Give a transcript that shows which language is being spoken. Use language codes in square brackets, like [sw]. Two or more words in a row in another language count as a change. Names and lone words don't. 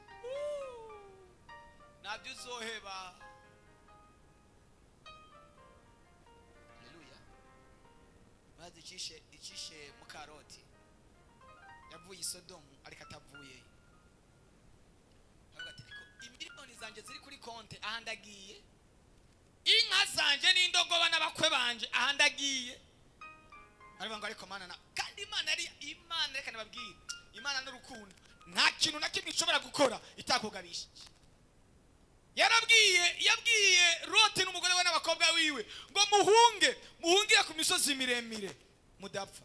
[rn] nabyo uzoheba haleluya maze icishe mu karoti yavuye i Sodomu ariko atavuye avuga ati imiliyoni zanje ziri kuri konte ahandagiye inka zanje n'indogoba n'abakwe banje ahandagiye arivuga ngo ariko mana kandi Imana reka nababwire Imana n'urukundo nta kintu na kimwe ishobora gukora itakugabishije yabwiye Loti n'umugore we n'abakobwa wiwe ngo muhungire ku misozi miremire mudapfa.